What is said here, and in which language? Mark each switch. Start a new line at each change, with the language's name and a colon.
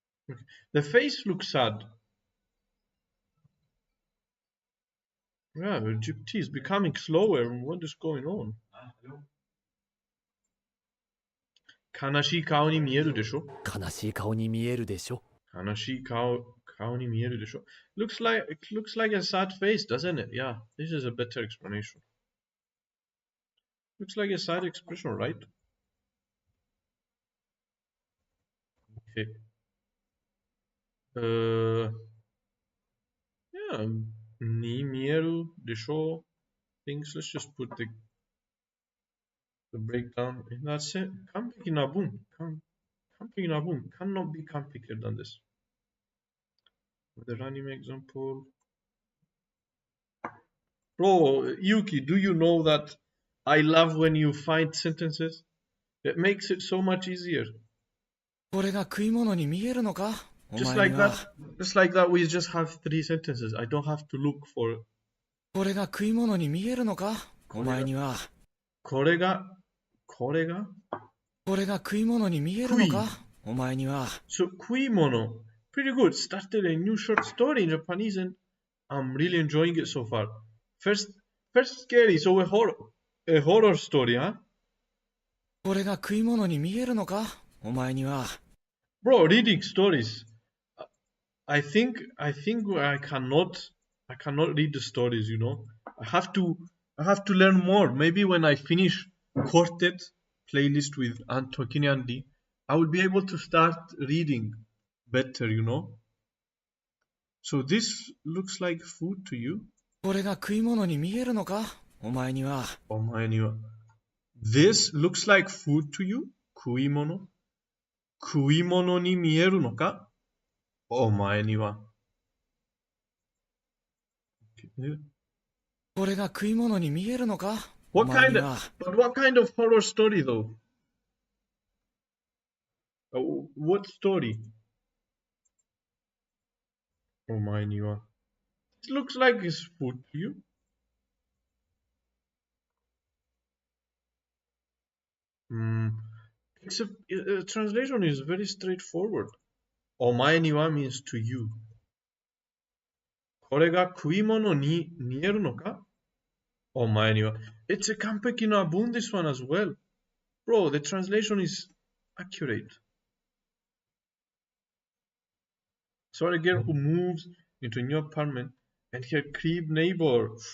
English: Okay. The face looks sad. Yeah, the GPT is becoming slower. What is going on?
Japanese: 悲しい顔に見えるでしょ。悲しい顔に見えるでしょ。悲しい顔に見えるでしょ。
English: Looks like a sad face, doesn't it? Yeah, this is a better explanation. Looks like a sad expression, right? Okay. Yeah, ni mieru the show things. Let's just put the breakdown, and that's it. Kampeki nabun. Kampeki nabun cannot be complicated than this. With the anime example. Bro, Yuki, do you know that I love when you find sentences? It makes it so much easier.
Japanese: これが食い物に見えるのか?
English: Just like that, we just have 3 sentences. I don't have to look for it.
Japanese: これが食い物に見えるのか? お前には。これが食い物に見えるのか? お前には。So, 食い物.
English: Pretty good. Started a new short story in Japanese and I'm really enjoying it so far. First scary, so a horror story, huh?
Japanese: これが食い物に見えるのか? お前には。
English: Bro, reading stories. I think I cannot read the stories, you know. I have to learn more. Maybe when I finish Quartet playlist with Antokini Andy, I will be able to start reading better, you know. So this looks like food to you.
Japanese: これが食い物に見えるのか? お前には。
English: This looks like food to you?
Japanese: 食い物?食い物に見えるのか?お前には。これが食い物に見えるのか?
English: What kind of horror story though? What story?
Japanese: お前には。
English: It looks like it's food to you. Translation is very straightforward. お前には means to you.
Japanese: これが食い物に見えるのか? お前には.
English: It's a
Japanese: 完璧な文
English: this one as well. Bro, the translation is accurate. So a girl who moves into a new apartment and her creep neighbor.